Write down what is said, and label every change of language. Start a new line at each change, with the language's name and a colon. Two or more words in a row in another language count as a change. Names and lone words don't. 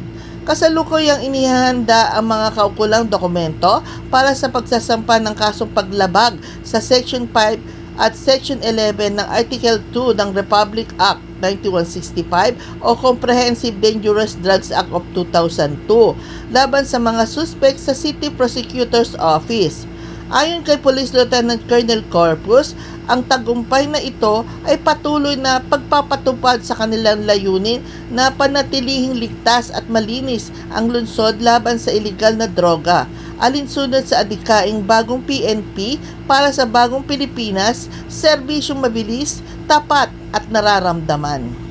Filipino: Kasalukuyang inihahanda ang mga kaukulang dokumento para sa pagsasampa ng kasong paglabag sa Section 5 at Section 11 ng Article 2 ng Republic Act 9165 o Comprehensive Dangerous Drugs Act of 2002 laban sa mga suspect sa City Prosecutor's Office. Ayon kay Police Lieutenant Colonel Corpus, ang tagumpay na ito ay patuloy na pagpapatupad sa kanilang layunin na panatilihing ligtas at malinis ang lungsod laban sa iligal na droga, alinsunod sa adikaing bagong PNP para sa bagong Pilipinas, serbisyong mabilis, tapat at nararamdaman.